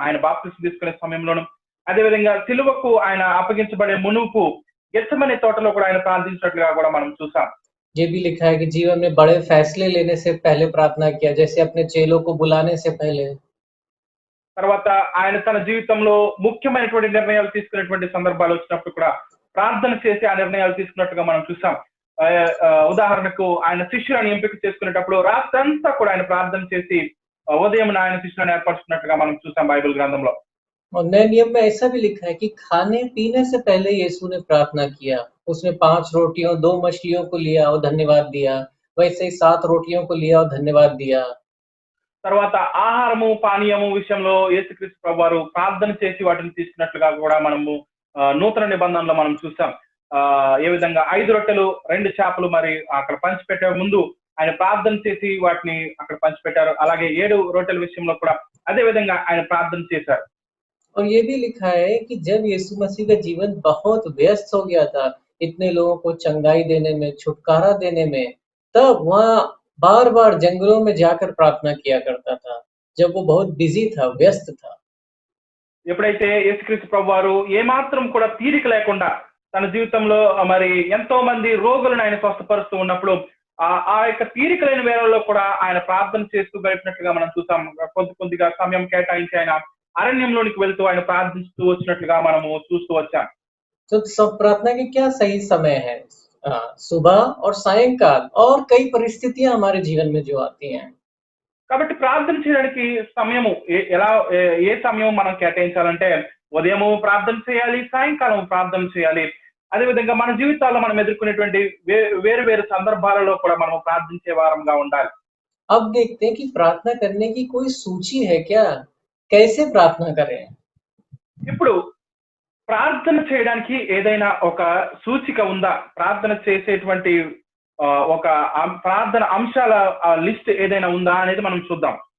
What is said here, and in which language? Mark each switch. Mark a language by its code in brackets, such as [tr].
[te] ఆయన బాప్తిస్మం తీసుకునే సమయంలోను, అదేవిధంగా సిలువకు ఆయన అప్పగించబడే మునుపు గెత్సేమనే తోటలో కూడా ఆయన ప్రార్థించినట్లుగా కూడా మనం చూసాం. [hi] ये भी लिखा है कि जीवन में बड़े फैसले लेने से पहले प्रार्थना किया, जैसे अपने चेलों को बुलाने से पहले। [te] తర్వాత ఆయన తన జీవితంలో ముఖ్యమైనటువంటి నిర్ణయాలు తీసుకునేటువంటి సందర్భాలు వచ్చినప్పుడు కూడా ప్రార్థన చేసి ఆ నిర్ణయాలు తీసుకున్నట్టుగా మనం చూసాం. ఉదాహరణకు ఆయన శిష్యులను ఎంపిక చేసుకునేటప్పుడు రాత్రంతా కూడా ఆయన ప్రార్థన చేసి ఉదయం ఆయన శిష్యులను ఏర్పరచుకున్నట్టుగా మనం చూసాం బైబిల్ గ్రంథంలో. [hi] और नए नियम में ऐसा भी लिखा है कि खाने पीने से पहले यीशु ने प्रार्थना किया। उसने 5 रोटियों 2 मछलियों को लिया और धन्यवाद दिया। वैसे ही 7 रोटियों को लिया और धन्यवाद दिया। [te] తర్వాత ఆహారము పానీయము విషయంలో యేసుక్రీస్తు ప్రభువారు ప్రార్థన చేసి వాటిని తీసుకున్నట్లుగా కూడా మనము నూతన నిబంధనలో మనం చూసాం. ఏ విధంగా 5 రొట్టెలు 2 చేపలు మరి అక్కడ పంచిపెట్టే ముందు ఆయన ప్రార్థన చేసి వాటిని అక్కడ పంచిపెట్టారు. అలాగే 7 రొట్టెల విషయంలో కూడా అదే విధంగా ఆయన ప్రార్థన చేశారు. [hi] और ये भी लिखा है कि जब यीशु मसीह का जीवन बहुत व्यस्त हो गया था, इतने लोगों को चंगाई देने में, छुटकारा देने में, तब वहाँ बार-बार जंगलों में जाकर प्रार्थना किया करता था, जब वो बहुत बिज़ी था, व्यस्त था। [te] ఎప్పుడైతే యేసుక్రీస్తు ప్రభువారు ఏమాత్రం కూడా తీరిక లేకుండా తన జీవితంలో మరి ఎంతో మంది రోగులను ఆయన స్వస్థపరుస్తూ ఉన్నప్పుడు ఆ యొక్క తీరిక లేని వేళల్లో కూడా ఆయన ప్రార్థన చేస్తూ గడిపినట్లుగా మనం చూసాం. కొద్దిగా సమయం కేటాయించి ఆయన అరణ్యంలోనికి వెళ్తూ ఆయన ప్రార్థిస్తూ వచ్చినట్లుగా మనము చూస్తూ వచ్చాం. [hi] तो सब प्रार्थना के क्या सही समय है? सुबह और सायंकाल और कई परिस्थितियां हमारे जीवन में जो आती हैं। [te] కాబట్టి ప్రార్థన చేయడానికి సమయము ఏ సమయం మనం కేటాయించాలంటే ఉదయము ప్రార్థన చేయాలి, సాయంకాలం ప్రార్థన చేయాలి. అదేవిధంగా మన జీవితాల్లో మనం ఎదుర్కొనేటువంటి వేరు వేరు సందర్భాలలో కూడా మనం ప్రార్థించే వారంగా ఉండాలి. [hi] अब देखते हैं कि प्रार्थना करने की कोई सूची है क्या? कैसे प्रार्थना करें? [te] ఇప్పుడు ప్రార్థన చేయడానికి ఏదైనా ఒక సూచిక ఉందా? ప్రార్థన చేసేటువంటి ఒక ప్రార్థన అంశాల లిస్ట్ ఏదైనా ఉందా అనేది మనం చూద్దాం.